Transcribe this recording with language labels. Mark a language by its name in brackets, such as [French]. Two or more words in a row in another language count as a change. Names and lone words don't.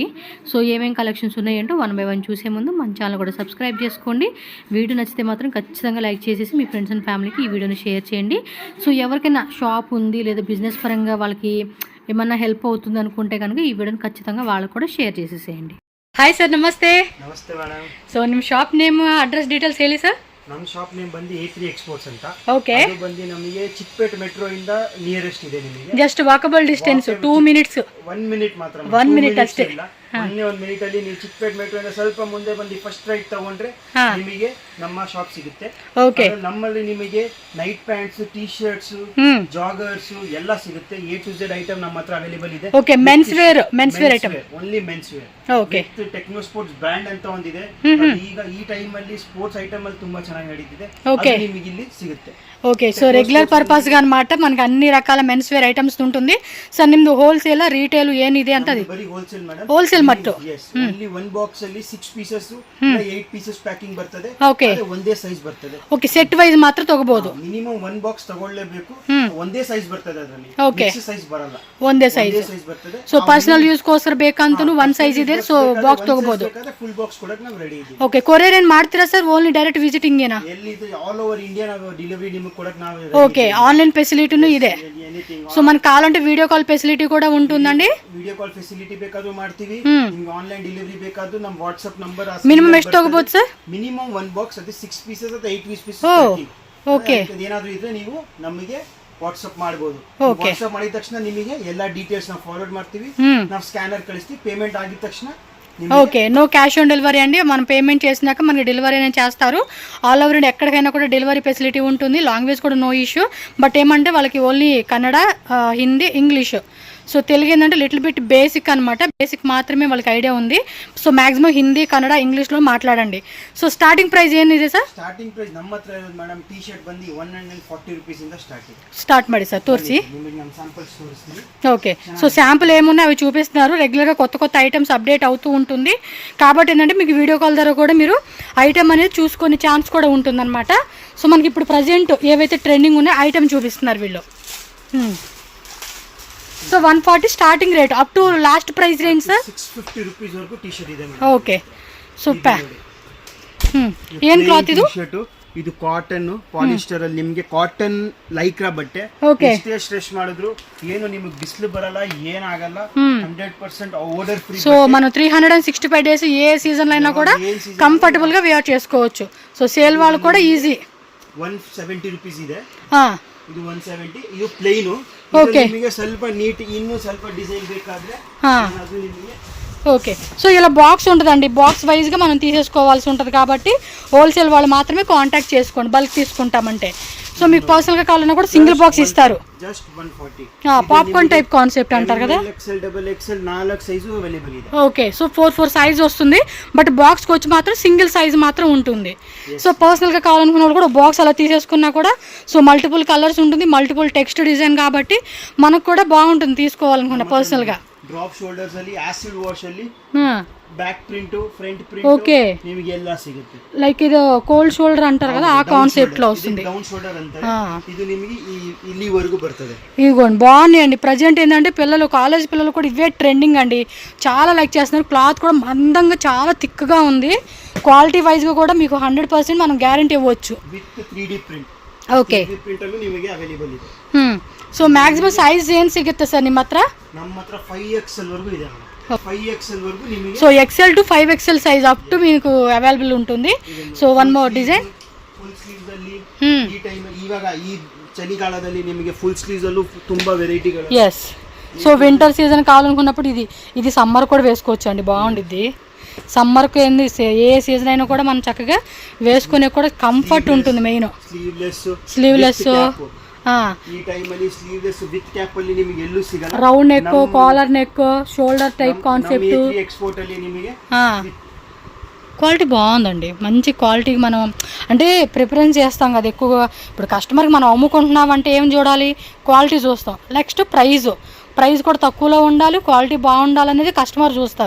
[Telugu] సో ఏమేమి కలెక్షన్స్ ఉన్నాయంటో 1 by 1 చూసే ముందు మన ఛానల్ కూడా సబ్స్క్రైబ్ చేసుకోండి. వీడియో నచ్చితే మాత్రం ఖచ్చితంగా లైక్ చేసేసి మీ [English] friends and family [Telugu] ఈ వీడియోని షేర్ చేయండి. సో ఎవరికైనా షాప్ ఉంది లేదా బిజినెస్ పరంగా వాళ్ళకి ఏమన్నా హెల్ప్ అవుతుంది అనుకుంటే కనుక ఈ వీడియోని ఖచ్చితంగా వాళ్ళకు కూడా షేರ್ చేసేసేయండి. [English] hi sir, [Kannada] ನಮಸ್ತೆ. ನಮಸ್ತೆ ಮೇಡಮ್. ಸೊ ನಿಮ್ಮ [English] shop name, address details [Kannada] ಹೇಳಿ ಸರ್. ನಮ್ಮ [English] shop name [Kannada] ಬಂದು A3 ಎಕ್ಸ್ಪೋರ್ಟ್ಸ್ ಅಂತ. ಓಕೆ. ಅದು ಬಂದು ನಮಗೆ ಚಿಕ್ಕಪೇಟೆ ಮೆಟ್ರೋ ಇಂದ ನಿಯರೆಸ್ಟ್ ಇದೆ ನಿಮಗೆ. [English] just walkable distance 2 minutes. [Kannada] 1 minute ಮಾತ್ರ. 1 minute ಅಷ್ಟೇ. ಮೊನ್ನೆ 1 minute ಅಲ್ಲಿ ನೀವು ಚಿಕ್ಕಪೇಟೆ ಮೆಟ್ರೋ ಇಂದ ಸ್ವಲ್ಪ ಮುಂದೆ ಬಂದು [English] first right [Kannada] ತಗೊಂಡ್ರೆ ನಿಮಗೆ ನಮ್ಮ ಶಾಪ್ ಸಿಗುತ್ತೆ. ಓಕೆ. ನಮ್ಮಲ್ಲಿ ನಿಮಗೆ [English] night pants, T-shirts, joggers [Kannada] ಎಲ್ಲ ಸಿಗುತ್ತೆ. [English] A to Z item [Kannada] ನಮ್ಮ ಹತ್ರ ಅವೈಲೇಬಲ್ ಇದೆ. [English] okay. Menswear item. only menswear. [Kannada] ಓಕೆ. ಟೆಕ್ನೋ ಸ್ಪೋರ್ಟ್ಸ್ ಬ್ರ್ಯಾಂಡ್ ಅಂತ ಒಂದಿದೆ. ಈಗ ಈ ಟೈಮ್ ಅಲ್ಲಿ [English] sports item [Kannada] ಅಲ್ಲಿ ತುಂಬಾ ಚೆನ್ನಾಗಿ ನಡೀತಿದೆ. ಓಕೆ. ನಿಮಗೆ ಇಲ್ಲಿ ಸಿಗುತ್ತೆ. [Telugu] ఓకే. సో [English] regular purpose [Telugu] అనమాట మనకి అన్ని రకాల [English] menswear items [Telugu] ఉంటుంది. [Kannada] సార్ నిಮ್ದು [English] wholesale retail [Kannada] ಏನಿದೆ ಅಂತ ಅದು ಬರಿ ಹೋಲ್ಸೇಲ್ ಮೇಡಂ. ಹೋಲ್ಸೇಲ್ ಮತ್ತು [English] only 1 box [Kannada] ಅಲ್ಲಿ [English] 6 pieces 8 pieces packing [Kannada] ಬರ್ತದೆ. ಓಕೆ. ಒಂದೇ ಸೈಜ್ ಬರ್ತದೆ. ಓಕೆ. [English] set wise [Kannada] ಮಾತ್ರ ತಗೋಬಹುದು. [English] minimum 1 box [Kannada] ತಗೊಳ್ಳಲೇಬೇಕು. ಒಂದೇ ಸೈಜ್ ಬರ್ತದೆ ಅದರಲ್ಲಿ. ಓಕೆ. ಸೈಜ್ ಬರಲ್ಲ, ಒಂದೇ ಸೈಜ್ ಬರ್ತದೆ. ಸೊ [English] personal use [Kannada] ಗೋಸ್ಕರ ಬೇಕಂತೂ 1 ಸೈಜ್ ಇದೆ. ಸೊ ಬಾಕ್ಸ್ ತಗೋಬಹುದು. [English] full box [Kannada] ಕೊಡಕ್ಕೆ ನಾವು ರೆಡಿ ಇದೀವಿ. ಓಕೆ. ಕೊರಿಯರ್ ಏನ್ ಮಾಡ್ತೀರಾ ಸರ್? [English] only direct visiting [Kannada] ಏನಾ? ಎಲ್ಲಿ ಇದೆ [English] all over India [Kannada] ನಾವು ಡೆಲಿವರಿ ನಿಮಗೆ ಕೊಡಕ್ಕೆ ನಾವು. [Telugu] ఓకే. [English] online facility [Telugu] ಇದೆ. సో మనకు కావాలంటే [English] video call facility [Telugu] కూడా ఉంటుందండి. [English] video call facility [Kannada] ಬೇಕಾದ್ರೂ ಮಾಡ್ತೀವಿ. ನಿಮಗೆ [English] online delivery [Kannada] ಬೇಕಾದ್ರೂ ನಮ್ಮ [English] WhatsApp number. [Kannada] ಮಿನಿಮಮ್ ಎಷ್ಟು ತಗೋಬಹುದು ಸರ್? [English] minimum 1 box [Kannada] ಅದು 6 ಪೀಸಸ್ ಅಥವಾ 8 [English] pieces packing. [Kannada] ಓಕೆ. ಏನಾದರೂ ಇದ್ರೆ ನೀವು ನಮಗೆ ವಾಟ್ಸ್ಆಪ್ ಮಾಡಬಹುದು. ವಾಟ್ಸ್ಆಪ್ ಮಾಡಿದ ತಕ್ಷಣ ನಿಮಗೆ ಎಲ್ಲಾ ಡೀಟೇಲ್ಸ್ ನಾವು ಫಾರ್ವರ್ಡ್ ಮಾಡ್ತೀವಿ. ನಾವು ಸ್ಕ್ಯಾನರ್ ಕಳಿಸ್ತೀವಿ. పేమెంట్ ಆಗಿದ తక్షణ. [Telugu] ఓకే. [English] no cash on delivery [Telugu] అండి. మనం పేమెంట్ చేసినాక మనకి డెలివరీ అనేది చేస్తారు. [English] all over India [Telugu] ఎక్కడికైనా కూడా [English] delivery facility [Telugu] ఉంటుంది. లాంగ్వేజ్ కూడా [English] no issue. [Telugu] బట్ ఏమంటే వాళ్ళకి ఓన్లీ కన్నడ, హిందీ, ఇంగ్లీష్. సో తెలుగు ఏంటంటే [English] little bit basic [Telugu] అనమాట. బేసిక్ మాత్రమే వాళ్ళకి ఐడియా ఉంది. సో మాక్సిమం హిందీ, కన్నడ, ఇంగ్లీష్లో మాట్లాడండి. [English] so starting price [Kannada] ఏನಿದೆ ಸರ್? [English] starting price [Kannada] ನಮ್ಮ ಹತ್ರ ಮೇಡಮ್ ಟಿ ಶರ್ಟ್ ಬಂದು 140 ರೂಪೀಸ್ ಇಂದ ಸ್ಟಾರ್ಟ್ ಮಾಡಿ ಸರ್. ತೋರಿಸಿ. ನಿಮಗೆ ನಾನು ಸ್ಯಾಂಪಲ್ಸ್ ತೋರಿಸ್ತೀನಿ. [Telugu] ఓకే. సో శాంపుల్ ఏమున్నాయి అవి చూపిస్తున్నారు. రెగ్యులర్గా కొత్త ఐటమ్స్ అప్డేట్ అవుతూ ఉంటుంది. కాబట్టి ఏంటంటే మీకు [English] video call [Telugu] ద్వారా కూడా మీరు ఐటమ్ అనేది చూసుకునే ఛాన్స్ కూడా ఉంటుందన్నమాట. సో మనకి ఇప్పుడు ప్రజెంట్ ఏవైతే ట్రెండింగ్ ఉన్నాయో ఐటమ్ చూపిస్తున్నారు వీళ్ళు. సో 140 [English] starting rate. up to last price range sir [Kannada] 650 ರೂಪೀಸ್ ವರೆಗೂ ಟಿ ಶರ್ಟ್ ಇದೆ ಮೇಡಂ. [English] okay. Super. [Kannada] ಏನು ಕ್ಲಾತ್ ಇದು? ಶರ್ಟ್ ಇದು [English] cotton polyester [Kannada] ಅಲ್ಲಿ ನಿಮಗೆ [English] cotton Lycra [Kannada] ಬಟ್ಟೆ. ಎಷ್ಟೇ ಸ್ಟ್ರೆಚ್ ಮಾಡಿದ್ರು ಏನು ನಿಮಗೆ ಬಿಸಿಲು ಬರಲ್ಲ, ಏನಾಗಲ್ಲ. [English] 100% odour free. [Telugu] సో మనం 365 డేస్ ఏ సీజన్ అయినా కూడా కంఫర్టబుల్ గా వేర్ చేసుకోవచ్చు. సో సేల్ వాళ్ళు కూడా ఈజీ. [Kannada] 170 ರೂಪೀಸ್ ಇದೆ. ಇದು 170. ಇದು ಪ್ಲೇನ್. [Telugu] ఓకే. [Kannada] ನಿಮಗೆ ಸ್ವಲ್ಪ ನೀಟ್ ಇನ್ನೂ ಸ್ವಲ್ಪ ಡಿಸೈನ್ ಬೇಕಾದ್ರೆ ಅದು ನಿಮಗೆ. [Telugu] ఓకే. సో ఇలా బాక్స్ ఉంటుందండి. [English] box wise [Telugu] మనం తీసేసుకోవాల్సి ఉంటుంది. కాబట్టి హోల్సేల్ వాళ్ళు మాత్రమే కాంటాక్ట్ చేసుకోండి బల్క్ తీసుకుంటామంటే. సో మీకు పర్సనల్గా కావాలన్నా కూడా [English] single box [Telugu] ఇస్తారు. జస్ట్ 140. [English] popcorn type concept [Telugu] అంటారు కదా. [Kannada] XL, XXL 4 [English] size available [Kannada] ಇದೆ. [Telugu] ఓకే. సో 4 సైజ్ వస్తుంది. బట్ బాక్స్కి వచ్చి మాత్రం [English] single size [Telugu] మాత్రం ఉంటుంది. సో పర్సనల్గా కావాలనుకున్న వాళ్ళు కూడా బాక్స్ అలా తీసేసుకున్నా కూడా సో [English] multiple colours [Telugu] ఉంటుంది, [English] multiple text design [Telugu] కాబట్టి మనకు కూడా బాగుంటుంది తీసుకోవాలనుకున్న పర్సనల్గా. [English] drop shoulders ಅಲ್ಲಿ acid wash ಅಲ್ಲಿ ಹಾಂ back print front print [Telugu] ఓకే [Kannada] ನಿಮಗೆ ಎಲ್ಲ ಸಿಗುತ್ತೆ. [Telugu] లైక్ ఇది [English] cold shoulder [Telugu] అంటారు కదా ఆ కాన్సెప్ట్ లో వస్తుంది. [English] down shoulder [Telugu] అంటారు. ఇది [Kannada] ನಿಮಗೆ ಇಲ್ಲಿ ವರಕು ಬರ್ತದೆ. [Telugu] ఇదిగోండి బాగున్నాయండి. ప్రజెంట్ ఏంటంటే పిల్లలు కాలేజ్ పిల్లలు కూడా ఇవే ట్రెండింగ్ అండి, చాలా లైక్ చేస్తున్నారు. క్లాత్ కూడా మందంగా చాలా థిక్గా ఉంది. [English] quality wise [Telugu] కూడా మీకు 100% మనం గ్యారంటీ ఇవ్వచ్చు. [English] with 3D print. [Telugu] ఓకే [English] 3D print [Kannada] ಅಲ್ಲೂ ನಿಮಗೆ ಅವೈಲೇಬಲ್ ಇದೆ. [English] so maximum size [Kannada] ಏನು ಸಿಗುತ್ತೆ ಸರ್ ನಿಮ್ಮ ಹತ್ರ? ನಮ್ಮ ಹತ್ರ 5XL ವರೆಗೂ ಇದೆ. 5XL ವರೆಗೂ ನಿಮಗೆ [Telugu] సో [English] XL to 5XL size up to [Telugu] మీకు అవైలబుల్ ఉంటుంది. [English] so one more design full sleeves [Kannada] ಅಲ್ಲಿ ಈ ಟೈಮ್ ಇವಾಗ ಈ ಚಳಿಗಾಲದಲ್ಲಿ ನಿಮಗೆ [English] full sleeves [Kannada] ಅಲ್ಲೂ ತುಂಬಾ ವೆರೈಟಿಗಳು. [Telugu] ఎస్. సో [English] winter season [Telugu] కావాలనుకున్నప్పుడు ఇది సమ్మర్ కూడా వేసుకోవచ్చు అండి, బాగుండిద్ది. సమ్మర్కి ఏంది ఏ సీజన్ అయినా కూడా మనం చక్కగా వేసుకునే కూడా కంఫర్ట్ ఉంటుంది. [English] main sleeveless [Kannada] ಈ ಟೈಮ್ ಅಲ್ಲಿ [English] sleeveless with cap [Kannada] ಅಲ್ಲಿ ನಿಮಗೆ ಎಲ್ಲೂ ಸಿಗಲ್ಲ. [English] round neck, collar neck, shoulder type concept. [Kannada] ఎక్స్పోర్ట్ ಅಲ್ಲಿ నిಮಗೆ [Telugu] క్వాలిటీ బాగుందండి, మంచి క్వాలిటీకి మనం అంటే ప్రిఫరెన్స్ చేస్తాం కదా ఎక్కువగా. ఇప్పుడు కస్టమర్కి మనం అమ్ముకుంటున్నాం అంటే ఏం చూడాలి? క్వాలిటీ చూస్తాం. నెక్స్ట్ ప్రైస్ కూడా తక్కువలో ఉండాలి, క్వాలిటీ బాగుండాలనేది కస్టమర్ చూస్తారు.